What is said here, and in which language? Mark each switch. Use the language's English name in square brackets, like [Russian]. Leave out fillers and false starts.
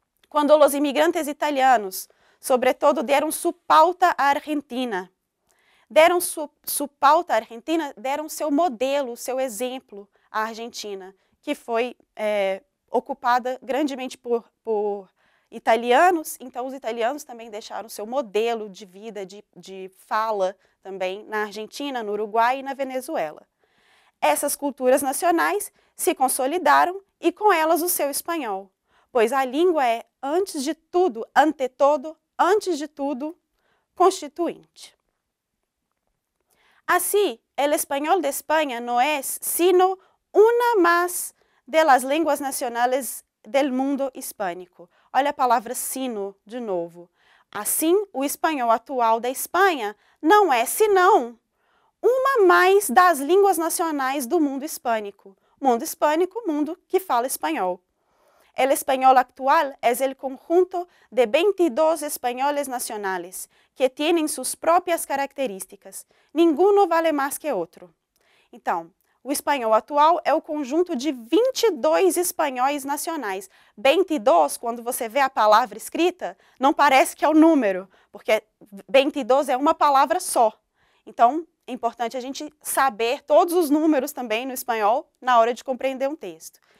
[Portuguese] Quando os imigrantes italianos, sobretudo, deram su pauta à Argentina, deram seu modelo, seu exemplo à Argentina, que foi ocupada grandemente por italianos, então os italianos também deixaram seu modelo de vida, de fala também na Argentina, no Uruguai e na Venezuela. Essas culturas nacionais se consolidaram e com elas o seu espanhol, pois a língua é, antes de tudo, [Spanish] ante todo, [Portuguese] antes de tudo, constituinte. [Spanish] Assim, el español de España no es sino una más de las lenguas nacionales del mundo hispânico. [Portuguese] Olha a palavra sino de novo. Assim, o espanhol atual da Espanha não é senão uma mais das línguas nacionais do mundo hispânico. Mundo hispânico, mundo que fala espanhol. [Spanish] El español actual es el conjunto de 22 españoles nacionales que tienen sus propias características. Ninguno vale más que outro. [Portuguese] Então, o espanhol atual é o conjunto de 22 espanhóis nacionais. 22, quando você vê a palavra escrita, não parece que é o número, porque 22 é uma palavra só. Então, é importante a gente saber todos os números também no espanhol na hora de compreender um texto.